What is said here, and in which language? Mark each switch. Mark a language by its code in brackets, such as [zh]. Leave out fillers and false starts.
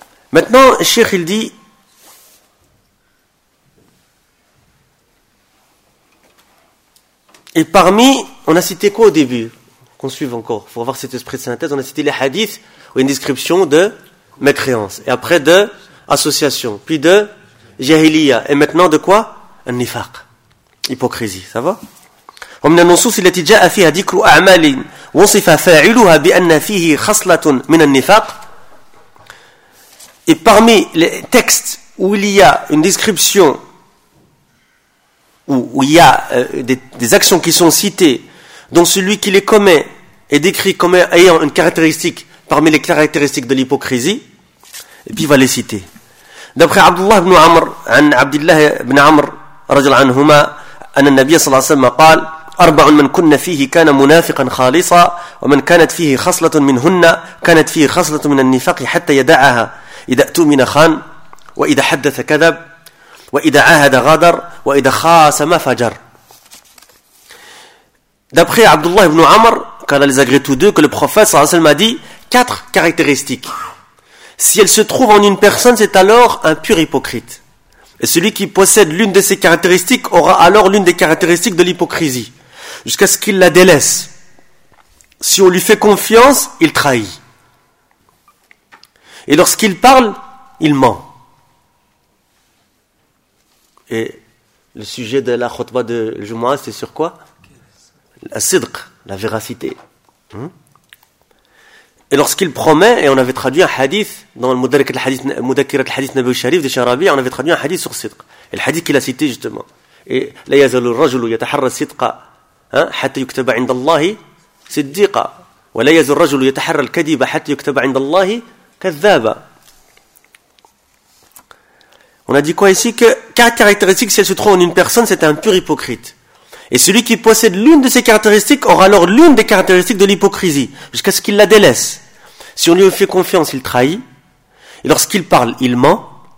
[fr] Maintenant, Cheikh, il dit, « Et parmi, on a cité quoi au début ? Qu'on suive encore, pour avoir cet esprit de synthèse, on a cité les hadiths ou une description de mécréance. Et après de association, puis de jahiliya. Et maintenant de quoi ? Un nifaq. Hypocrisie, ça va ? [ar] ومن النصوص التي جاء فيها ذكر أعمال وصف فاعلها بأن فيه خصلة من النفاق. [fr] Et parmi les textes où il y a une description, où il y a des actions qui sont citées, dont celui qui les commet est décrit comme ayant une caractéristique parmi les caractéristiques de l'hypocrisie, et puis il va les citer. D'après Abdullah ibn Amr, [ar] عن عبد الله بن عمر رجل عنهما, أن النبي صلى الله عليه وسلم قال أربع من كن فيه كان منافقا خالصا ومن كانت فيه خصلة منهن كانت فيه خصلة من النفاق حتى يدعها إذا أؤتمن خان وإذا حدث كذب وإذا عاهد غدر وإذا خاصم فجر. [fr] D'après Abdullah ibn Amr, quand les agrès tous deux, que le prophète sallallahu alayhi wa sallam a dit quatre caractéristiques. Si elle se trouve en une personne, c'est alors un pur hypocrite. Et celui qui possède l'une de ces caractéristiques aura alors l'une des caractéristiques de l'hypocrisie, jusqu'à ce qu'il la délaisse. Si on lui fait confiance, il trahit. Et lorsqu'il parle, il ment. Et le sujet de la khutbah de Jumu'ah, c'est sur quoi ? La sidq, la véracité. Et lorsqu'il promet, et on avait traduit un hadith dans le Mudakirat al-Hadith Nabawi Sharif de Sharabi, on avait traduit un hadith sur sidq. Et le hadith qu'il a cité justement. [ar] Et la yazalu rajulu yataharra sidqa. حتى يكتب عند الله صديقا ولا يزال الرجل يتحرى الكذب حتى يكتب عند الله كذابا. [fr] On a dit quoi ici? Que quatre caractéristiques, si elle se trouve en une personne, c'est un pur hypocrite. Et celui qui possède l'une de ces caractéristiques aura alors l'une des caractéristiques de l'hypocrisie, jusqu'à ce qu'il la délaisse. Si on lui fait confiance, il trahit. Et lorsqu'il parle, il ment.